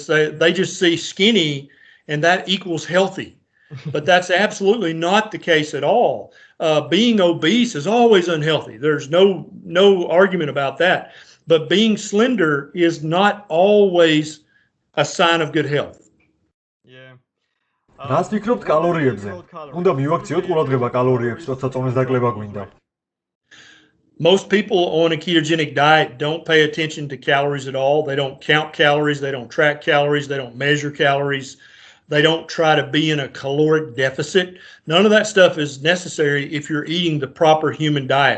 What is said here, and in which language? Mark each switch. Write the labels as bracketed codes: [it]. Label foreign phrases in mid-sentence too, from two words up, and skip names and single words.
[en] They just see skinny and that equals healthy. But that's absolutely not the case at all. Being obese is always unhealthy. There's no argument about that. But being slender is not always a sign of good health. [ka] რას ფიქრობთ კალორიებზე? უნდა მივაქციოთ ყურადღება კალორიებს, როცა წონეს დაკლება გვინდა. [en] Most people on a ketogenic diet don't pay attention to calories at all. They don't count calories, they don't track calories, they don't measure calories. They don't try to be in a caloric deficit. None of that stuff is necessary if you're eating the proper human diet.